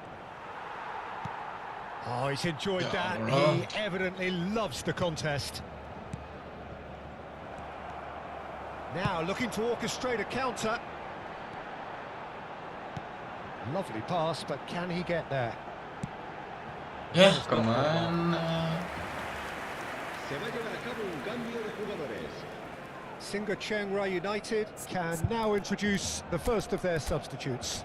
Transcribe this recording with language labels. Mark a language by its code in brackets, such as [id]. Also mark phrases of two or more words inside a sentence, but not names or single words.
[en] Oh, he's enjoyed that. He evidently loves the contest. Now looking to orchestrate a counter. Lovely pass, but can he get there? [id] Ya, kemana? [es] Se va a llevar a cabo un cambio de jugadores. [en] Singa Chiang Rai United can now introduce the first of their substitutes.